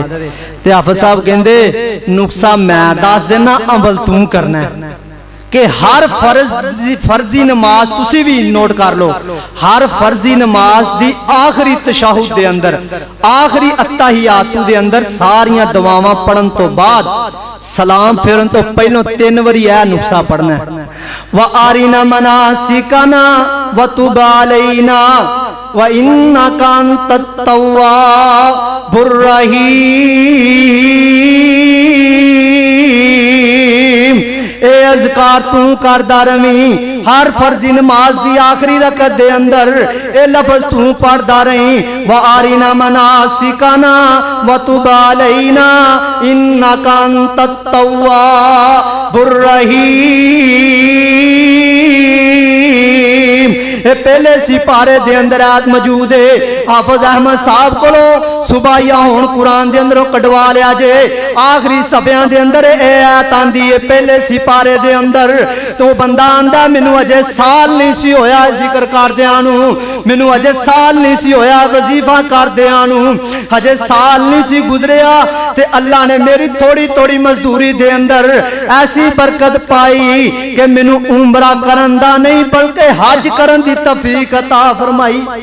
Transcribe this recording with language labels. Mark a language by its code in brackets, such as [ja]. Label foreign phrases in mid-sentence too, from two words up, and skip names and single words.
[pa] تے حافظ صاحب کہندے نسخہ میں دس دینا، عمل توں کرنا ہے کہ ہر فرضی نماز تسی وی نوٹ کر لو، ہر فرضی نماز دی آخری تشہد دے اندر، آخری التحیات دے اندر ساریاں دعاواں پڑھن توں بعد سلام پھیرن توں پہلوں 3 باری ایہ نسخہ پڑھنا ہے. [ar] وأرنا مناسكنا وتب علينا إنك أنت التواب الرحيم. [pa] ایہ اذکار توں کردا رہویں، ہر فرضی نماز دی آخری رکعت دے اندر ایہ لفظ توں پڑھدا رہیں, [ar] وأرنا مناسكنا وتب علينا إنك أنت التواب الرحيم. [pa] ایہ پہلے سپارے دے اندر آیت موجود ہے۔ حافظ احمد صاحب کولوں سبائیا ہن قرآن دے اندروں کڈھوا لیا جے، آخری صفحیاں دے اندر ایہ آیت آندی ہے پہلے سپارے دے اندر. تو بندہ آندا مینوں اجے سال نہیں سی ہویا ذکر کردیاں نوں، مینوں اجے سال نہیں سی ہویا وظیفہ کردیاں نوں، اجے سال نہیں سی گزریا تے اللہ نے میری تھوڑی تھوڑی مزدوری دے اندر ایسی برکت پائی کہ مینوں عمرہ کرن دا نہیں بلکہ حج کرن دی توفیق عطا فرمائی.